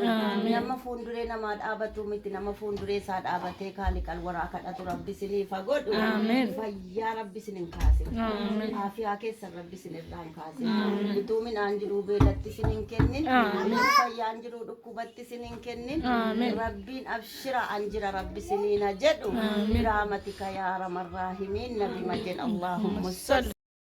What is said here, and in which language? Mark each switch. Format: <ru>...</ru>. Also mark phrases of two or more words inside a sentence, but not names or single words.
<om>Nama fuulduree namaa dhaabatu miti nama fuulduree isaa dhaabatee kaaliqal waraa kadhatu rabbi isiniif haa godhu. Fayyaa rabbi isin hin kaasin. Aafiyaa keessan rabbi isin irraa hin kaasin. Utuu midhaan jiruu beelatti isin hin kennin. Fayyaan jiruu dhukkubatti isin hin kennin. Rabbiin abshira an jira rabbi isiniin haa jedhu.</om> <ar>برحمتك يا ارحم الراحمين نبي مجد اللهم صل</ar>